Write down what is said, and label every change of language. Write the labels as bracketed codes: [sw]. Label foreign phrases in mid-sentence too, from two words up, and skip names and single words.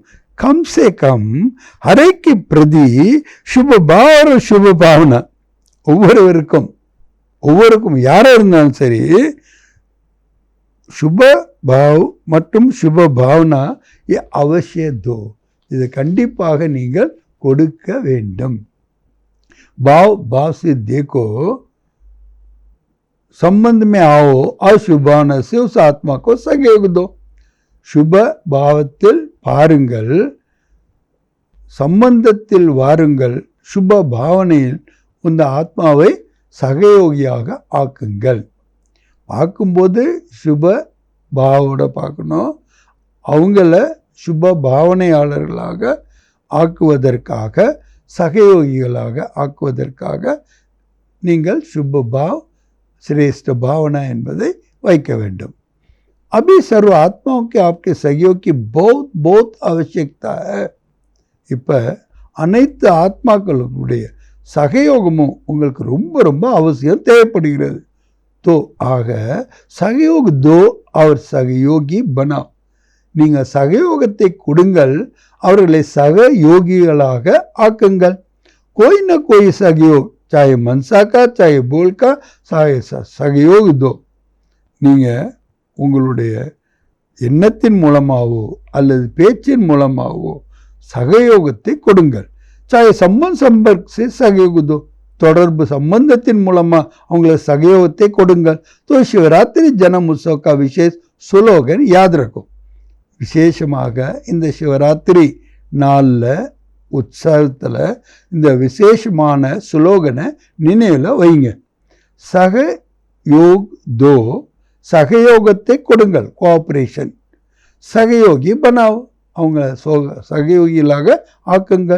[hi] कम से कम हर एक की प्रति शुभ भाव और शुभ भावना, [ta] ஒவ்வொருக்கும் யாராக இருந்தாலும் சரி [hi] शुभ भाव மற்றும் शुभ भावना ये अवश्य दो, [ta] இது கண்டிப்பாக நீங்கள் கொடுக்க வேண்டும். [hi] भाव भाव से देखो, संबंध में आओ और शुभ भावना से उस आत्मा को सहयोग दो. [ta] शुभ பாவத்தில் பாருங்கள், சம்பந்தத்தில் வாருங்கள், சுப பாவனையில் இந்த ஆத்மாவை சகயோகியாக ஆக்குங்கள். பார்க்கும்போது சுப பாவோட பார்க்கணும், அவங்கள சுப பாவனையாளர்களாக ஆக்குவதற்காக, சகயோகிகளாக ஆக்குவதற்காக நீங்கள் [hi] शुभ भाव श्रेष्ठ भावना [ta] என்பதை வைக்க வேண்டும். [hi] अभी सर्व आत्माओं के आपके सहयोग की बहुत बहुत आवश्यकता है. [ta] இப்போ அனைத்து ஆத்மாக்களுடைய சகயோகமும் உங்களுக்கு ரொம்ப ரொம்ப அவசியம் தேவைப்படுகிறது. तो ஆக [hi] सहयोग दो और सहयोगी बना, [ta] நீங்கள் சகயோகத்தை கொடுங்கள், அவர்களை சகயோகிகளாக ஆக்குங்கள். [hi] कोई न कोई सहयोग, चाहे मनसा का चाहे बोल का, चाहे सहयोग दो. [ta] நீங்கள் உங்களுடைய எண்ணத்தின் மூலமாகவோ அல்லது பேச்சின் மூலமாகவோ சகயோகத்தை கொடுங்கள். [hi] साय संपर्क से सहयोग दो, [ta] தொடர்பு சம்பந்தத்தின் மூலமாக அவங்கள சகயோகத்தை கொடுங்கள். [hi] तो शिवरात्रि जन्म उत्सव का विशेष ஸ்லோகன் याद रखो. [ta] விசேஷமாக இந்த சிவராத்திரி நாளில் உற்சவத்தில் இந்த விசேஷமான ஸ்லோகனை நினைவில் வைங்க. [hi] सहयोग दो, [ta] சகயோகத்தை கொடுங்கள், கோஆப்ரேஷன். [hi] सहयोगी बनाओ, [ta] அவங்கள சகயோகிகளாக ஆக்குங்கள்.